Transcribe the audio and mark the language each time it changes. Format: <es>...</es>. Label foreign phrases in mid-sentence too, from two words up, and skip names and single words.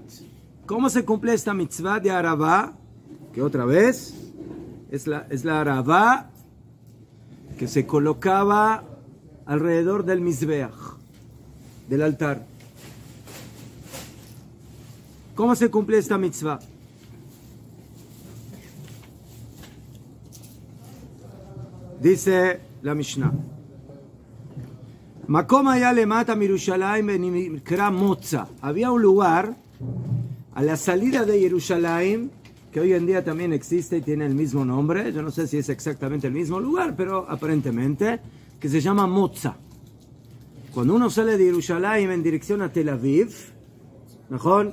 <es>¿Cómo se cumple esta mitzvah de Aravá? Que otra vez es la Aravá que se colocaba alrededor del Mizbeach, del altar. ¿Cómo se cumple esta mitzvah? Dice la Mishnah.</es> <he>מקום היה למטה מירושלים ונקרא מוצא.</he> <es>Había un lugar a la salida de Jerusalén, que hoy en día también existe y tiene el mismo nombre. Yo no sé si es exactamente el mismo lugar, pero aparentemente, que se llama Motza. Cuando uno sale de Jerusalén en dirección a Tel Aviv, ¿mejor?</es>